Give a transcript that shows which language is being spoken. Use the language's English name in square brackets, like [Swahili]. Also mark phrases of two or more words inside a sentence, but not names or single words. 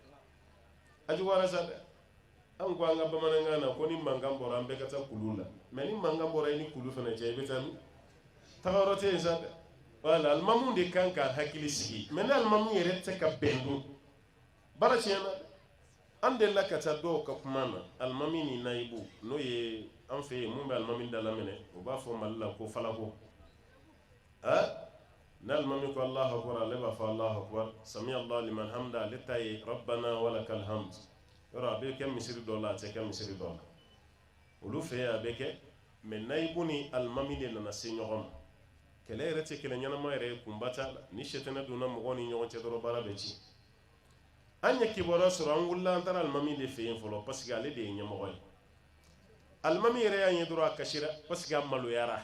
[Bambara] a juguyara sa dɛ an ko an ka bamanankan na ko ni mankan bɔra an bɛɛ ka taa kulu la mɛ ni mankan bɔra i ni kulu fana cɛ i bɛ taa min tagayɔrɔ tɛ yen sa dɛ wala alimamuw de kan ka hakili sigi mɛ ni alimamuw yɛrɛ tɛ ka bɛn dun baara tiɲɛna dɛ an delila ka taa dɔw ka kuma na alimami ni nayibu n'o ye an fɛ yen mun bɛ alimami da laminɛ o b'a fɔ Mali la ko falako ni alimami ko [Arabic] الله أكبر [Bambara] ale b'a fɔ [Arabic] الله أكبر سمع الله لمن حمده [Bambara] ale ta ye [Arabic] ربنا ولك الحمد [Bambara] yɔrɔ a bɛ kɛ misiri dɔ la a tɛ kɛ misiri dɔ la olu fɛ yen a bɛ kɛ mɛ nayibu ni alimami de nana se ɲɔgɔn ma kɛlɛ yɛrɛ tɛ kɛlɛ ɲɛnama yɛrɛ ye kunba t'a la ni sɛtɛnɛ donna mɔgɔw ni ɲɔgɔn cɛ dɔrɔn baara bɛ ci an ye kibaruya sɔrɔ an wulila an taara alimami de fɛ yen fɔlɔ [French] parce que [Bambara] ale de ye ɲɛmɔgɔ ye alimami yɛrɛ y'a ɲɛ dɔrɔn a kasira [French] parce que [Bambara] a maloyara